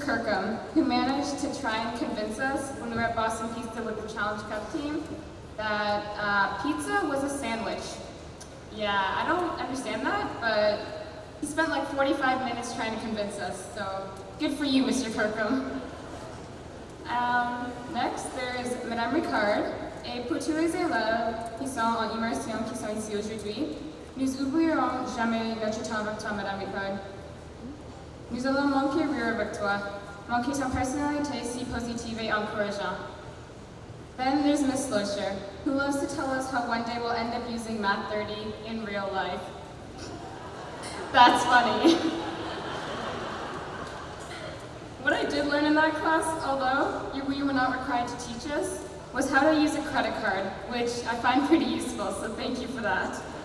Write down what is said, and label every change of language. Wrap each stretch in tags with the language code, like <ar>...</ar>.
<en>Kirkham, who managed to try and convince us when we were at Boston Pizza with the Challenge Cup team that pizza was a sandwich. Yeah, I don't understand that, but he spent like 45 minutes trying to convince us, so good for you, Mr. Kirkham. Next, there's</en> <fr>Madame Ricard, et pour tous les élèves qui sont en immersion qui sont ici aujourd'hui, nous oublierons jamais notre temps avec toi, Madame Ricard. Nous allons manquer rire avec toi, manquer ton personnalité si positive et encourageante.</fr> <en>Then there's Miss Loescher, who loves to tell us how one day we'll end up using Math 30 in real life. That's funny. What I did learn in that class, although we were not required to teach us, was how to use a credit card, which I find pretty useful, so thank you for that.</en>